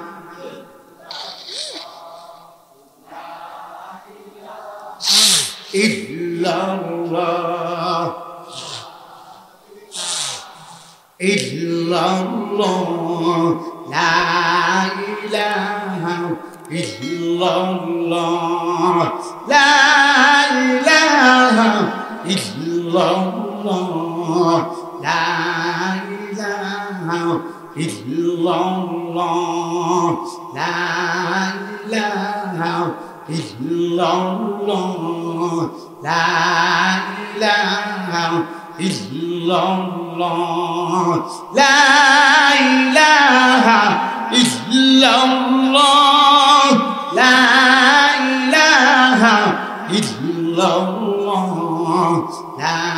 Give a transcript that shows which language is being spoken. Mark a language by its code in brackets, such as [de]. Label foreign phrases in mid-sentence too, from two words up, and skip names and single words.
[ar] إلا الله، إلا الله، لا إله إلا الله، لا إله إلا الله، لا illallah, لا إله إلا الله، لا إله إلا الله، لا إله إلا الله، لا إله إلا الله، لا